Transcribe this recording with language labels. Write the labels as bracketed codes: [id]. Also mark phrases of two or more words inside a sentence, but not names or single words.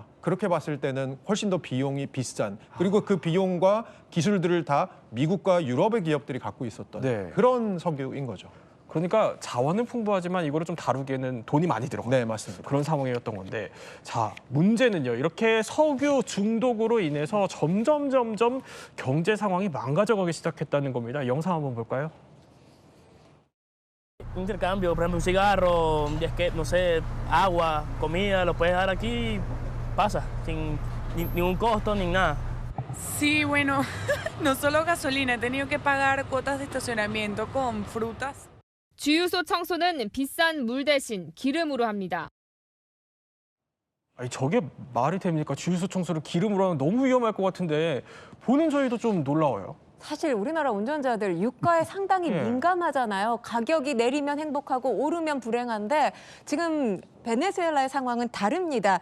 [ko] 그렇게 봤을 때는 훨씬 더 비용이 비싼 그리고 그 비용과 기술들을 다 미국과 유럽의 기업들이 갖고 있었던 그런 석유인 거죠. 그러니까 자원은 풍부하지만 이거를 좀 다루기에는 돈이 많이 들어가요. 네, 맞습니다. 그런 상황이었던 건데 자, 문제는요. 이렇게 석유 중독으로 인해서 점점 경제 상황이 망가져가기 시작했다는 겁니다. 영상 한번 볼까요? [es] Intercambio, por ejemplo, un cigarro, no sé, agua, comida, lo puedes dar aquí, pasa, sin ningún costo ni nada. Sí, bueno, no solo gasolina, he tenido que pagar cuotas de estacionamiento con frutas. [ko] 주유소 청소는 비싼 물 대신 기름으로 합니다. 아니, 저게 말이 됩니까? 주유소 청소를 기름으로 하면 너무 위험할 것 같은데 보는 저희도 좀 놀라워요. 사실 우리나라 운전자들 유가에 상당히 민감하잖아요. 가격이 내리면 행복하고 오르면 불행한데 지금 베네수엘라의 상황은 다릅니다.